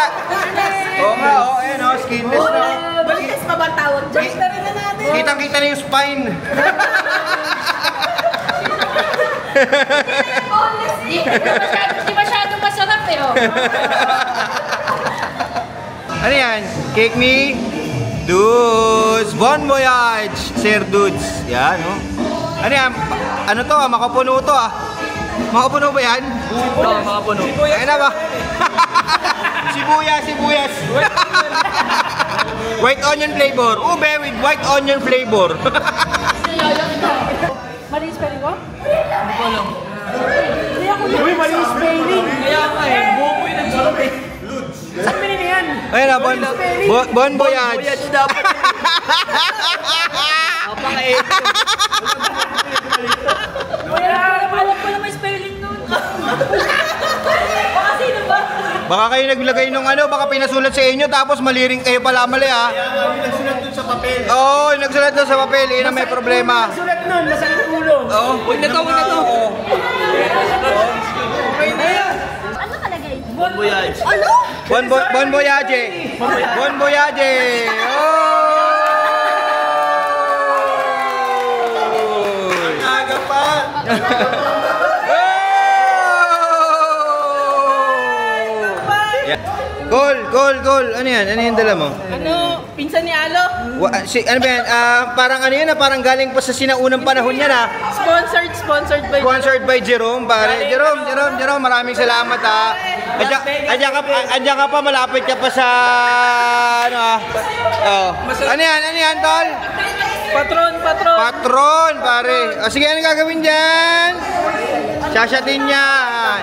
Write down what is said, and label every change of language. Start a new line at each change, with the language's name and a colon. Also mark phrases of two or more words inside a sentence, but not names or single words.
Filipino: Oo nga, ayun o, skinless na. Boneless pa ba tawag? Diyos na rin na natin. Kitang-kita na yung spine. Boneless. Di masyadong masarap eh. Oh. Ano yan? Cake me?
French: Dudes! Bon voyage!
Filipino: Sir Dudes. Yan, oh. Ano yan? Ano to? Makapuno to, ah. Makapuno ba yan? Oo, makapuno. Ayun na ba? Sibuyas.
English: White onion flavor. Ube with white onion flavor.
Filipino: Mali yung spelling ko? Hindi ko alam. Hindi ako yun. Uy, mali yung spelling. Kaya nga eh, buo ko yung nagsarap eh. Saan binili yan? Ayun na,
French: Bon Voyage.
Filipino: Voyage dapat. Apang-8. Alam ko na may spelling nun. Baka sino ba? Baka kayo naglagay nung ano, baka pinasulat sa inyo tapos mali rin kayo pala mali ha. Kaya nga nagsulat dun sa papel. Oo, nagsulat doon sa papel, yun ang may problema. Sulat nun, nasa ulo. Oo. Huwag na to, huwag na to. Okay na yan. Ano kalagay?
French: Bon Voyage.
Filipino: Ano?
French: Bon Voyage. Bon Voyage.
Filipino: Aga pa. Cool. Ano yan? Ano yung dala mo? Ano, pinsan ni Alo? Ano ba yan? Parang ano yan parang galing pa sa sinaunang panahon yan
English: Sponsored by... Sponsored by Jerome, pare.
Filipino: Jerome, maraming salamat ha. Andiyan ka pa, malapit ka pa sa ano Oh. Ano yan, tol? Patron, pare. Sige, ano gagawin dyan? Sasyatin yan.